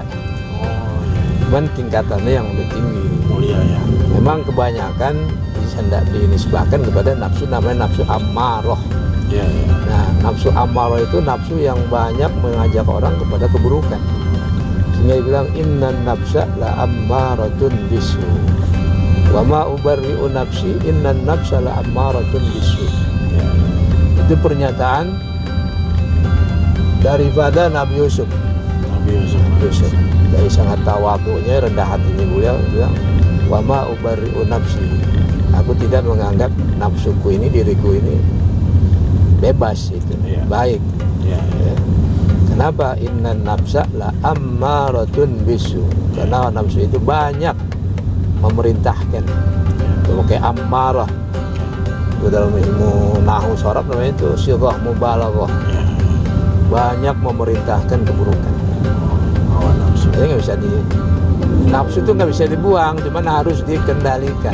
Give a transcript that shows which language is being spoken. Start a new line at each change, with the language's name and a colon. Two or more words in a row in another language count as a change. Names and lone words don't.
Indonesian: Oh, iya. Cuman tingkatannya yang lebih tinggi. Mulia ya. Memang kebanyakan hendak dinisbahkan kepada nafsu namanya nafsu ammarah. Iya, iya. Nah, nafsu ammarah itu nafsu yang banyak mengajak orang kepada keburukan. Sehingga dia bilang
Arabic: إن النفس لأمارة بالسوء. وما أبرئ نفسي إن النفس لأمارة بالسوء.
Indonesian: Iya, iya. Itu pernyataan daripada Nabi Yusuf. Nabi Yusuf. Dari sangat tawadhu'nya, rendah hatinya beliau bilang
Arabic: وما أبرئ نفسي.
Indonesian: Aku tidak menganggap nafsuku ini, diriku ini bebas itu, Iya. baik. Iya, iya. Ya. Kenapa?
Arabic: إن النفس لأمارة بالسوء.
Indonesian: Karena nafsu itu banyak memerintahkan. Itu kayak ammarah. Itu dalam ilmu nahwu sharaf namanya itu sighah mubalaghah. Iya. Banyak memerintahkan keburukan. Hawa nafsu. Jadi nggak bisa nafsu itu nggak bisa dibuang, cuman harus dikendalikan.